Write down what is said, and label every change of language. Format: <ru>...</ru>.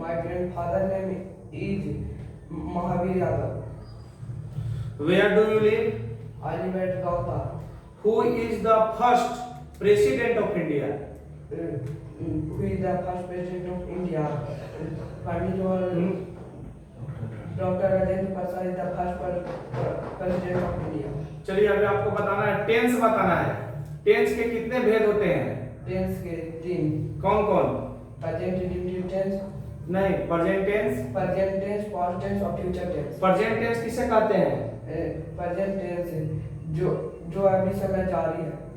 <en>My grandfather name is Mahavir Yadav. Where do you live? I live at Gauta. Who is the first president of India? Who is the first president of India? Pandit Jawaharlal Dr. Rajendra Prasad is the first president of India.</en> <hi>चलिए अभी आपको बताना है, tense बताना है। Tense के कितने भेद होते हैं? टेंस के 3। कौन कौन? प्रेजेंट इंडिफिनिट टेंस, नहीं, present tense. Present tense, past tense और फ्यूचर टेंस। प्रेजेंट टेंस किसे कहते हैं? प्रेजेंट टेंस जो अभी समय जारी है।</hi>